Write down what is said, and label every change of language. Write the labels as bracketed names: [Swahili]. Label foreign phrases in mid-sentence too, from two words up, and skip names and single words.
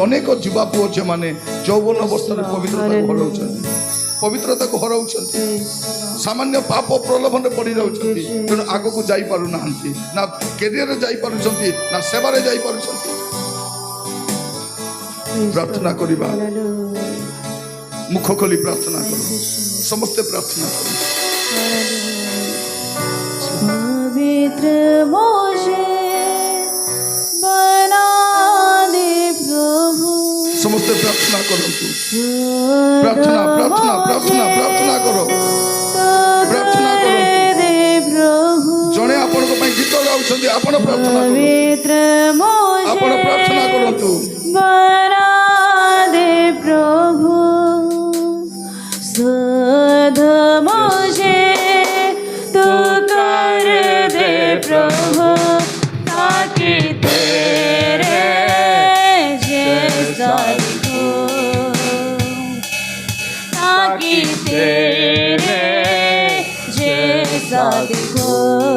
[Odia] ଅନେକ ଯୁବା ପୁଅ ଝିଅମାନେ ଯୌବନ ଅବସ୍ଥାରେ ପବିତ୍ରତାକୁ ହରାଉଛନ୍ତି, ପବିତ୍ରତାକୁ ହରାଉଛନ୍ତି, ସାମାନ୍ୟ ପାପ ପ୍ରଲୋଭନରେ ପଡ଼ି ଯାଉଛନ୍ତି। ତେଣୁ ଆଗକୁ ଯାଇପାରୁନାହାନ୍ତି, ନା କ୍ୟାରିୟରରେ ଯାଇପାରୁଛନ୍ତି, ନା ସେବାରେ ଯାଇପାରୁଛନ୍ତି। ପ୍ରାର୍ଥନା କରିବା, ମୁଖ ଖୋଲି ପ୍ରାର୍ଥନା କର, ସମସ୍ତେ ପ୍ରାର୍ଥନା କର। [Hindi] पवित्र मुझे बना दे प्रभु। [Odia] ସମସ୍ତେ ପ୍ରାର୍ଥନା କରନ୍ତୁ। ପ୍ରାର୍ଥନା ପ୍ରାର୍ଥନା ପ୍ରାର୍ଥନା ପ୍ରାର୍ଥନା କର, ପ୍ରାର୍ଥନା କରନ୍ତୁ। ଜଣେ ଆପଣଙ୍କ ପାଇଁ ଗୀତ ଗାଉଛନ୍ତି, ଆପଣ ପ୍ରାର୍ଥନା କରନ୍ତୁ, ଆପଣ ପ୍ରାର୍ଥନା କରନ୍ତୁ। [Hindi] बना दे प्रभु, सुध मुझे तू कर दे प्रभु, ताकि तेरे जैसा दिखूं, ताकि तेरे जैसा दिखूं।